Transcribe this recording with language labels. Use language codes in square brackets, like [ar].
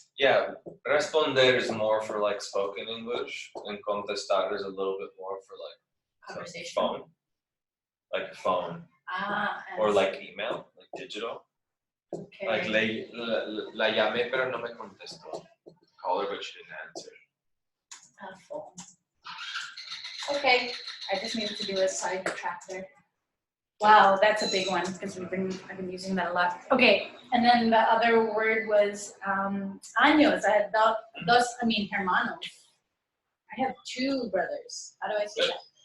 [en] Yeah, responder is more for like spoken English, and contestar is a little bit more for like Conversation. phone. Like phone. Or Answer. like email, like digital. Okay. [es] Like la llamé pero no me contestó. [en] Call her but she didn't answer. Phone. Okay, I just needed to do a side track there. Wow, that's a big one because I've been using that a lot. Okay, and then the other word was años. I had hermanos. I have 2 brothers. How do I say that?